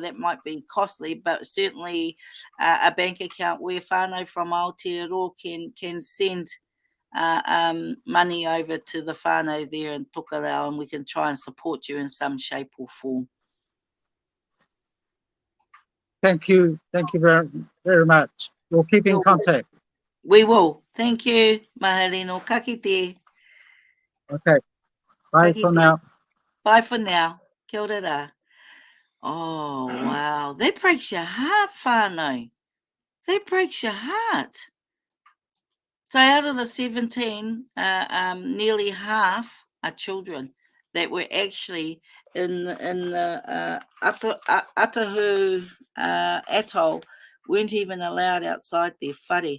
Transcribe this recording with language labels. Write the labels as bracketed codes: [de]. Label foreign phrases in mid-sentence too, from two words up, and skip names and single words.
[en] That might be costly, but certainly a bank account where whānau from Aotearoa can send money over to the whānau there in Tokelau, and we can try and support you in some shape or form. Thank you very much. We'll keep in contact. We will. Thank you, [mi] Mahalino. Ka kite. [en] Okay, [mi] Ka [en] bye for [mi] kite. [en] now. Bye for now. [mi] Kia ora rā. [en] Oh, wow. That breaks your heart, whānau. That breaks your heart. So out of the 17, nearly half are children that were actually in the Atahu atoll, weren't even allowed outside their whare.